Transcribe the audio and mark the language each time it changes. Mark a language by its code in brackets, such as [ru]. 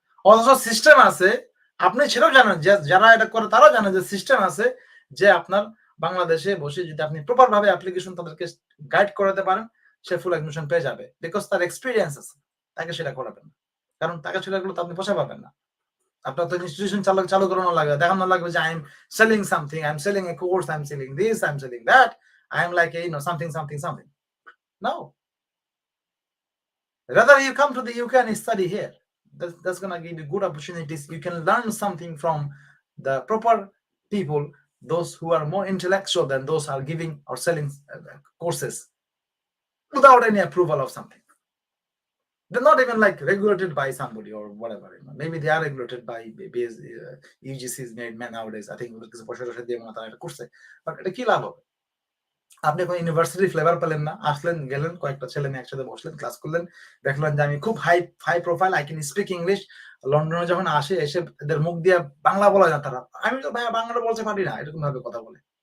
[bn] অথচ সিস্টেম আছে, আপনি সেটাও জানেন যে যারা এটা করে তারাও জানে যে সিস্টেম আছে যে আপনার বাংলাদেশে বসে যদি আপনি প্রপার ভাবে অ্যাপ্লিকেশন তাদেরকে গাইড করাতে পারেন, সে ফুল অ্যাডমিশন পেয়ে যাবে। বিকজ তার এক্সপেরিয়েন্স আছে। তাকে সেটা করাবেন না। কারণ তাকে সেটা করলে তো আপনি পয়সা পাবেন না। আপনার তো ইনস্টিটিউশন চালু করানো লাগবে। দেখানো লাগবে যে [en] I am selling something, I am selling a course, I am selling this, I am selling that, I am like something, something, something. No. Rather you come to the UK and study here. That's gonna give you good opportunities. You can learn something from the proper people, those who are more intellectual than those who are giving or selling courses without any approval of something. They're not even like regulated by somebody or whatever. Maybe they are regulated by UGC's made man nowadays. I think [bn] কিছু পয়সা দিয়ে তারা এটা করছে। But এটা কি লাভ হবে? আপনি কোনো ইউনিভার্সিটি ফ্লেভার পেলেন না। আসলেন, গেলেন, কয়েকটা ছেলে মেয়ে একসাথে বসলেন, ক্লাস করলেন। দেখলেন যে আমি খুব high profile, [en] I can speak English. [bn] লন্ডনে যখন এসে এদের মুখ দিয়ে বাংলা বলা যায় তারা। আমি তো ভাইয়া বাংলা বলতে পারি না। এরকম ভাবে কথা বলে।